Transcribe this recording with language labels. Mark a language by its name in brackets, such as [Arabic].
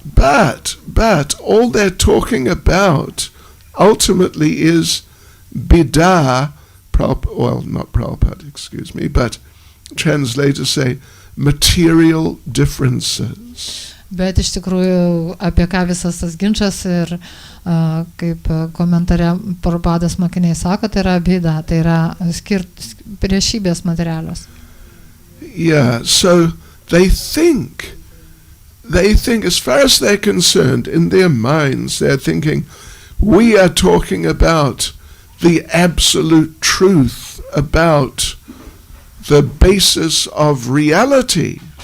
[English] But all they're talking about ultimately is bidah, not Prabhupada, excuse me, but translators say material differences. [Lithuanian] Bet iš tikrųjų apie ką visas tas ginčas ir kaip komentare Prabhupados mokiniai sako, tai yra bėda, tai yra priešybės materialios. [English] Yeah, so they think as far as they're concerned, in their minds they're thinking, we are talking about the absolute truth, about the basis of reality.